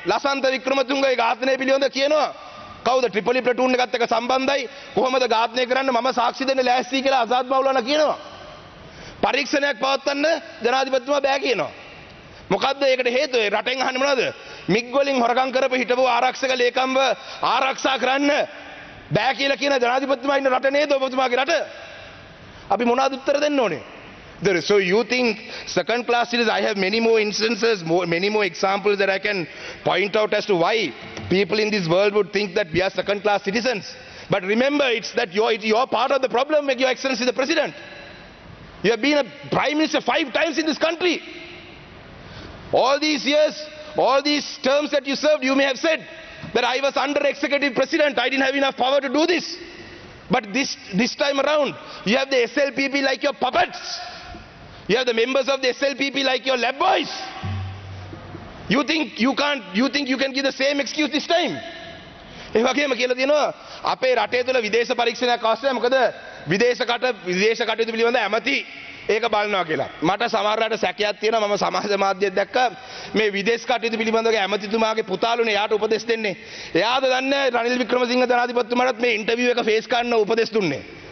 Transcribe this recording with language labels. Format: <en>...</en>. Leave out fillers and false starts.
<si>ලසන්ත වික්‍රමතුංගගේ ඝාතනය පිළිබඳ කියනවා. කවුද ට්‍රිපලි ප්ලටූන් එකත් එක්ක සම්බන්ධයි කොහොමද ඝාතනය කරන්න මම සාක්ෂි දෙන්න ලෑස්ති කියලා ආසාද් මවුලානා කියනවා. පරීක්ෂණයක් පවත්වන්න ජනාධිපතිතුමා බෑ කියනවා. මොකද්ද ඒකට හේතුව? රටෙන් අහන්නේ මොනවද? මිග් වලින් හොරකම් කරපු හිටපු ආරක්ෂක ලේකම්ව ආරක්ෂා කරන්න බෑ කියලා කියන ජනාධිපතිතුමා ඉන්න රට නේද ඔබතුමාගේ රට? අපි මොනවද උත්තර දෙන්න ඕනේ?</si> <en>So you think second class citizens? I have many more instances, many more examples that I can point out as to why people in this world would think that we are second class citizens. But remember, it's that you're part of the problem, Your Excellency the President. You have been a Prime Minister 5 times in this country. All these years, all these terms that you served, you may have said that I was under executive president, I didn't have enough power to do this. But this time around, you have the SLPP like your puppets. You have the members of the SLPP like your lab boys. You think you can give the same excuse this time?</en> <si>ඒ වගේම කියලා තියෙනවා අපේ රටේ තුල විදේශ පරීක්ෂණයක් අවශ්‍ය නැහැ. මොකද විදේශ කටයුතු පිළිබඳ ඇමති ඒක බලනවා කියලා. මට සමහරවිට සැකයක් තියෙනවා. මම සමාජ මාධ්‍යයක් දැක්කා මේ විදේශ කටයුතු පිළිබඳව ඇමතිතුමාගේ පුතාලුනේ යාට උපදෙස් දෙන්නේ. එයාද දන්නේ රනිල් වික්‍රමසිංහ ජනාධිපතිතුමාටත් මේ ඉන්ටර්විව් එක ෆේස් කරන්න උපදෙස් දුන්නේ.</si>